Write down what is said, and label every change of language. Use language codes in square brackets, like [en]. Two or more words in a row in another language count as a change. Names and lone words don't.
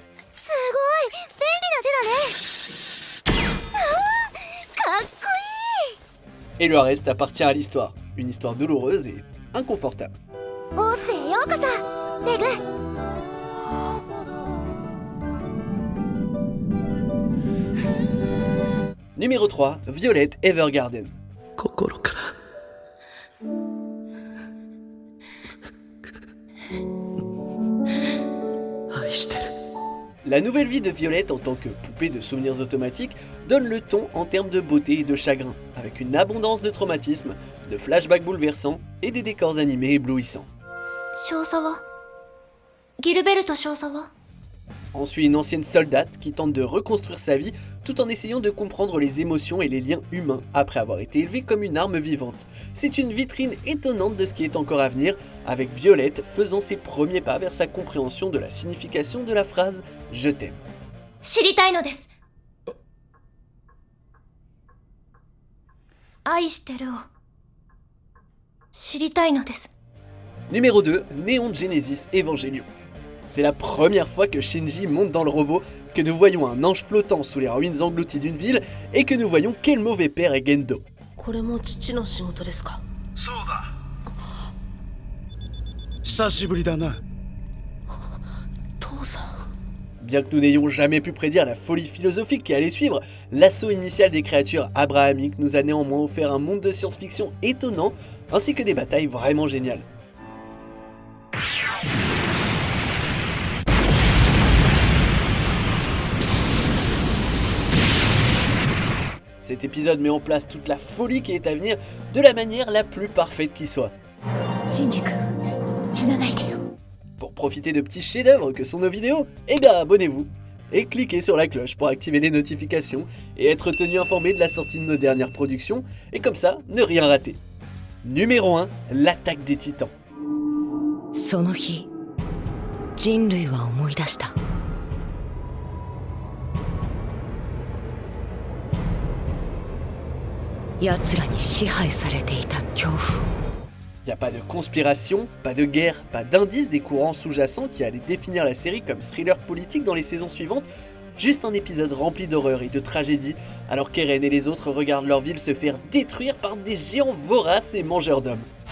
[fr] Et le reste appartient à l'histoire, une histoire douloureuse et inconfortable. Numéro 3, Violet Evergarden. [ja] 心から愛してる。 [fr] La nouvelle vie de Violet en tant que poupée de souvenirs automatiques donne le ton en termes de beauté et de chagrin, avec une abondance de traumatismes, de flashbacks bouleversants et des décors animés éblouissants. [ja] 少佐はギルベルト少佐は [fr] On suit une ancienne soldate qui tente de reconstruire sa vie tout en essayant de comprendre les émotions et les liens humains après avoir été élevée comme une arme vivante. C'est une vitrine étonnante de ce qui est encore à venir, avec Violette faisant ses premiers pas vers sa compréhension de la signification de la phrase « Je t'aime ». [ja] 知りたいのです。愛してるを知りたいのです。 [fr] Numéro 2, Neon Genesis Evangelion. C'est la première fois que Shinji monte dans le robot, que nous voyons un ange flottant sous les ruines englouties d'une ville et que nous voyons quel mauvais père est Gendo. [ja] これも父の仕事ですか。そうだ。久しぶりだな。父さん。 [fr] Bien que nous n'ayons jamais pu prédire la folie philosophique qui allait suivre, l'assaut initial des créatures abrahamiques nous a néanmoins offert un monde de science-fiction étonnant, ainsi que des batailles vraiment géniales. Cet épisode met en place toute la folie qui est à venir de la manière la plus parfaite qui soit. [ja] シンジ君、死なないでよ。 [fr] Pour profiter de petits chefs-d'œuvre que sont nos vidéos, eh bien abonnez-vous et cliquez sur la cloche pour activer les notifications et être tenu informé de la sortie de nos dernières productions et comme ça, ne rien rater. Numéro 1, l'attaque des titans. [ja] その日、人類は思い出した。奴らに支配されていた恐怖を。 [fr] Y a pas de conspiration, pas de guerre, pas d'indice des courants sous-jacents qui allaient définir la série comme thriller politique dans les saisons suivantes, juste un épisode rempli d'horreur et de tragédie, alors qu'Eren et les autres regardent leur ville se faire détruire par des géants voraces et mangeurs d'hommes.